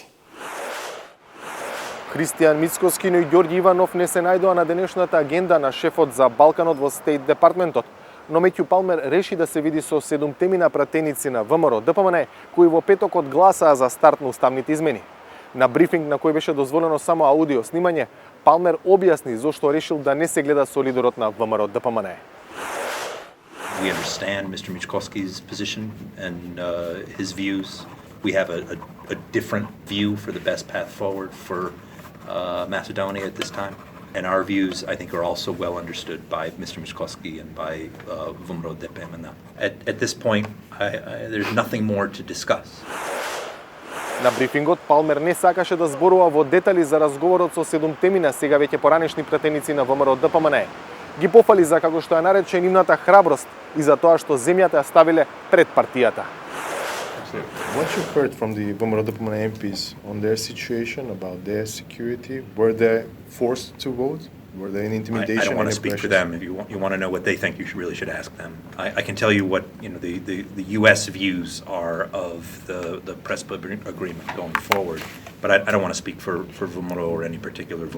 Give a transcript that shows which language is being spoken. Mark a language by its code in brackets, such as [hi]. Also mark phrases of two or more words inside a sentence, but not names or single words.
[mk] Христијан Мицкоски, но и Ѓорѓи Иванов не се најдоа на денешната агенда на шефот за Балканот во Стейт Департментот. Но Метју Палмер реши да се види со 7 пратеници на ВМРО ДПМНЕ, кои во петокот гласаа за старт на уставните измени. На брифинг на кој беше дозволено само аудио снимање, Палмер објасни зошто решил да не се гледа со лидерот на ВМРО ДПМНЕ. [en] We understand Mr. Michalski's position and his views. We have a different view for the best path forward for Macedonia at this time. And our views, I think, are also well understood by Mr. Michalski and by VMRO DPMNE. At this point, there's nothing more to discuss. [mk] На брифингот Палмер не сакаше да зборува во детали за разговорот со 7 сега веќе поранешни пратеници на ВМРО ДПМНЕ. Ги пофали за како што ја нарече нивната храброст и за тоа што земјата ја ставиле пред партијата. [en] What you heard from the VMRO-DPMNE MPs on their situation, about their security, were they forced to vote? Were there any intimidation? I don't want to any speak for pressures? them. If you want to know what they think, really should ask them. I can tell you what the U.S. views are of the PRESPA agreement going forward, but I don't want to speak for VMRO or any particular VMRO